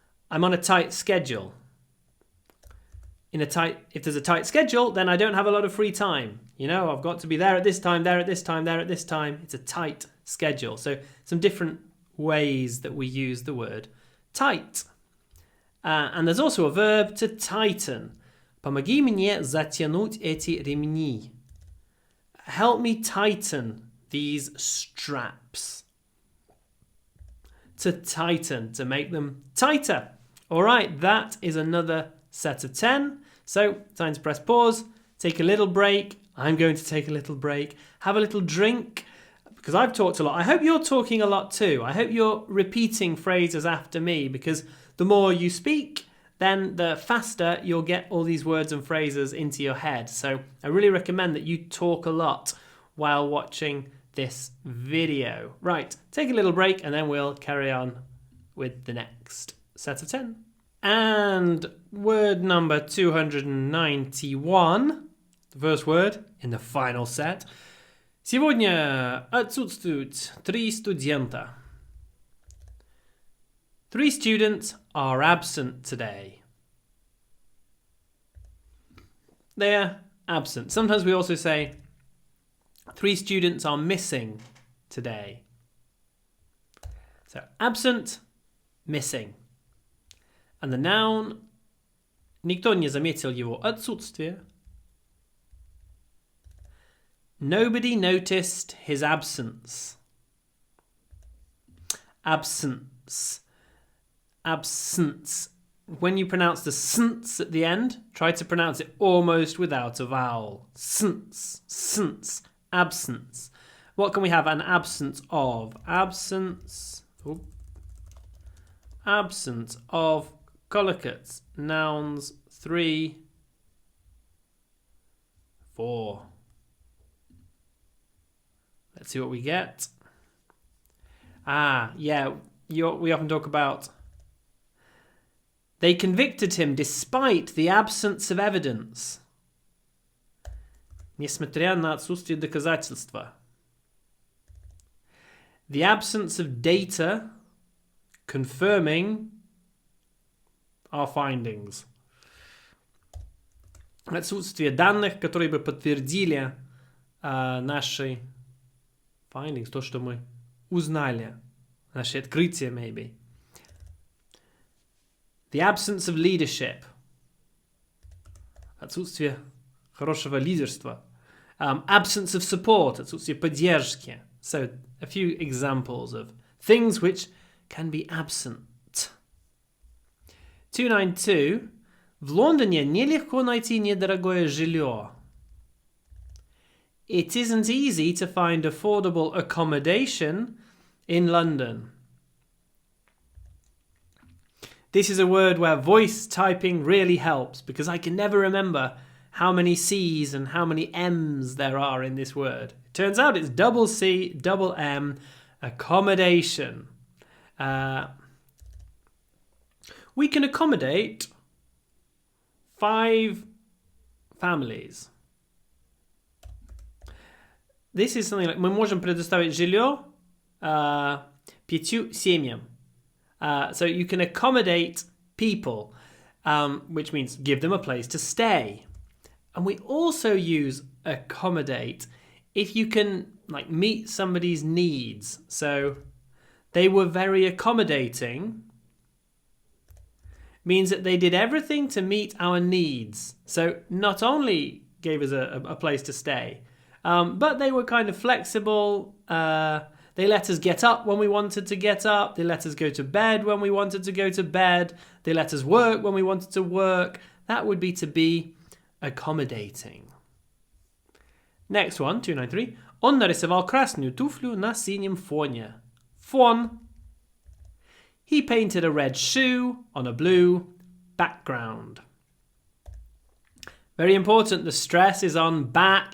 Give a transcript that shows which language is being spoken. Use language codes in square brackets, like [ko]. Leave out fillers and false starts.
[en] I'm on a tight schedule. If there's a tight schedule, then I don't have a lot of free time. I've got to be there at this time, there at this time, there at this time. It's a tight schedule. So some different ways that we use the word tight. And there's also a verb to tighten. [ru] Помоги мне затянуть эти ремни. [en] Help me tighten these straps. To tighten, to make them tighter. All right, that is another set of 10. So, time to press pause, take a little break. I'm going to take a little break, have a little drink, because I've talked a lot. I hope you're talking a lot too. I hope you're repeating phrases after me, because the more you speak, then the faster you'll get all these words and phrases into your head. So I really recommend that you talk a lot while watching this video. Right, take a little break and then we'll carry on with the next set of 10. And word number 291, the first word in the final set. [ru] Сегодня отсутствуют 3 студента. [en] 3 students are absent today. They're absent. Sometimes we also say 3 students are missing today. So absent, missing. And the noun, [ru] никто не заметил его отсутствие. [en] Nobody noticed his absence. Absence. Absence. When you pronounce the sns at the end, try to pronounce it almost without a vowel. Sns. Sns. Absence. What can we have an absence of? Absence. Oh. Absence of collocates. Nouns 3, 4. Let's see what we get. Yeah, we often talk about they convicted him despite the absence of evidence. [ru] Несмотря на отсутствие доказательства. [en] The absence of data confirming our findings. [ru] Отсутствие данных, которые бы подтвердили наши findings, то, что мы узнали, наши открытия, [en] maybe. The absence of leadership. [ru] Отсутствие хорошего лидерства. [en] Absence of support. [ru] Отсутствие поддержки. [en] So, a few examples of things which can be absent. 292. [ru] В Лондоне нелегко найти недорогое жилье. [en] It isn't easy to find affordable accommodation in London. This is a word where voice typing really helps because I can never remember how many C's and how many M's there are in this word. It turns out it's double C, double M, accommodation. We can accommodate 5 families. This is something like [ru] мы можем предоставить жилье 5 семьям. [en] So you can accommodate people, which means give them a place to stay. And we also use accommodate if you can like meet somebody's needs. So they were very accommodating means that they did everything to meet our needs. So not only gave us a place to stay, but they were kind of flexible. They let us get up when we wanted to get up. They let us go to bed when we wanted to go to bed. They let us work when we wanted to work. That would be to be accommodating. Next one, 293. [ru] Он нарисовал красную туфлю на синем фоне. Фон. [en] He painted a red shoe on a blue background. Very important, the stress is on back.